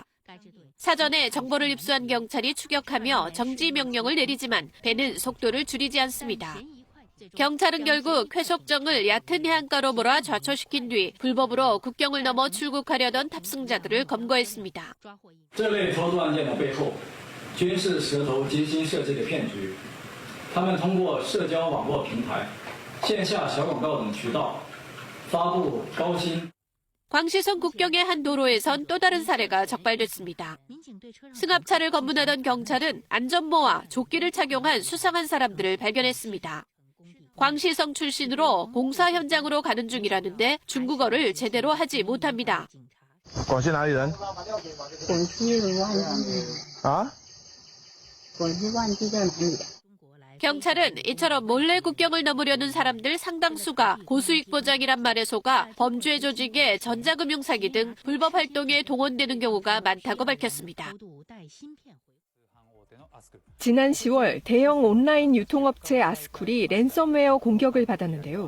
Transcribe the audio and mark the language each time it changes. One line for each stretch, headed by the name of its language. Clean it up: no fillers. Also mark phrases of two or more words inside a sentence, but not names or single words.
Korean: 사전에 정보를 입수한 경찰이 추격하며 정지 명령을 내리지만 배는 속도를 줄이지 않습니다. 경찰은 결국 쾌속정을 얕은 해안가로 몰아 좌초시킨 뒤 불법으로 국경을 넘어 출국하려던 탑승자들을 검거했습니다.
Chinese: 均是蛇头精心设计的骗局，他们通过社交网络平台、线下小广告等渠道发布高薪。
Korean: 광시성 국경의 한 도로에선 또 다른 사례가 적발됐습니다. 승합차를 검문하던 경찰은 안전모와 조끼를 착용한 수상한 사람들을 발견했습니다. 광시성 출신으로 공사 현장으로 가는 중이라는데 중국어를 제대로 하지 못합니다.
Chinese: 我是哪里人？啊？
Korean: 경찰은 이처럼 몰래 국경을 넘으려는 사람들 상당수가 고수익 보장이란 말에 속아 범죄 조직의 전자금융 사기 등 불법 활동에 동원되는 경우가 많다고 밝혔습니다. 지난 10월 대형 온라인 유통업체 아스쿨이 랜섬웨어 공격을 받았는데요.